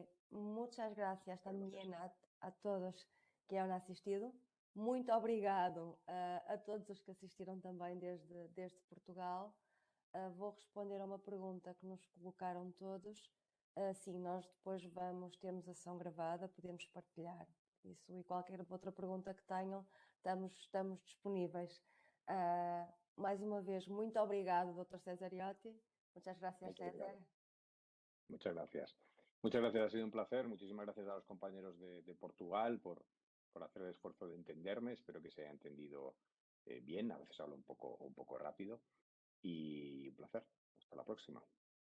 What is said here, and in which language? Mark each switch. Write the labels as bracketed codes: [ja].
[es] Muchas gracias también a todos que han asistido. [pt] Muito obrigado a todos os que assistiram também desde Portugal. Vou responder a uma pergunta que nos colocaram todos. Sim, nós depois temos a sessão gravada, podemos partilhar isso e qualquer outra pergunta que tenham, estamos disponíveis. Mais uma vez, muito obrigado, Dr. [es] Cesariotti. Muchas gracias, César. Muchas gracias. Muchas gracias, ha sido un placer. Muchísimas gracias a los compañeros de Portugal por hacer el esfuerzo de entenderme. Espero que se haya entendido bien. A veces hablo un poco rápido. Y un placer. Hasta la próxima.